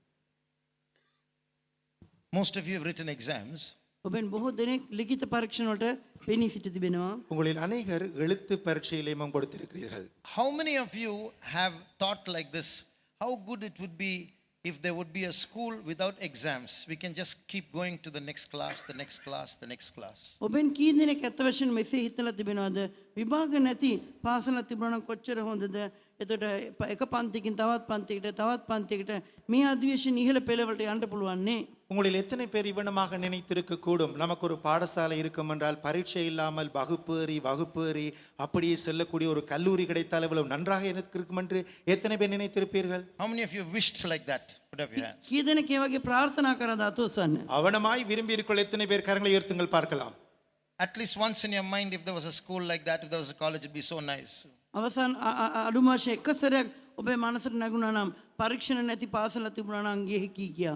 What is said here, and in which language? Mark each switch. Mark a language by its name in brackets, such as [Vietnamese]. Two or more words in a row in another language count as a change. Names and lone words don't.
[English] Most of you have written exams. [Sinhala] ඔබෙන් බොහෝ දෙනෙක් ලිඛිත පරීක්ෂණ වලට පෙනී සිටි තිබෙනවා. [Tamil] உங்களில் அநேகர் எழுத்து பரீட்சையிலே மேம்படுத்தியிருக்கிறீர்கள். [English] How many of you have thought like this? How good it would be if there would be a school without exams. We can just keep going to the next class, the next class, the next class. [Sinhala] ඔබෙන් කී දෙනෙක් ඇත්ත වශයෙන්ම මෙසේ හිතලා තිබෙනවද? විභාග නැති පාසලක් තිබුණා නම් කොච්චර හොඳද? එතකොට එක පන්තියකින් තවත් පන්තියකට මේ අධිවේශන ඉහළ පෙළවලට යන්න පුළුවන් නේ. [Tamil] உங்களில் எத்தனை பேர் இவனமாக நினைத்திருக்க கூடும், நமக்கு ஒரு பாடசாலை இருக்கும் என்றால் பரீட்சை இல்லாமல் வகுப்பேறி அப்படியே செல்லக்கூடிய ஒரு கல்லூரி கிடைத்தால் இவ்வளவு நன்றாக இருக்கும் என்று எத்தனை பேர் நினைத்திருப்பீர்கள்? [English] How many of you wished like that? Put up your hands. [Sinhala] කී දෙනෙක් ඒ වගේ ප්‍රාර්ථනා කරාද අතොස්සන්න? [Tamil] அவனமாய் விரும்பி இருக்கிற எத்தனை பேர் கரங்களை உயர்த்துங்கள் பார்க்கலாம். [English] At least once in your mind, if there was a school like that, if there was a college, it'd be so nice. [Sinhala] අවසන් අඩුම වශයෙන් එක සැරයක් ඔබේ මනසට නැගුණා නම් පරීක්ෂණ නැති පාසලක් තිබුණා නම් ගියේ කී කියා.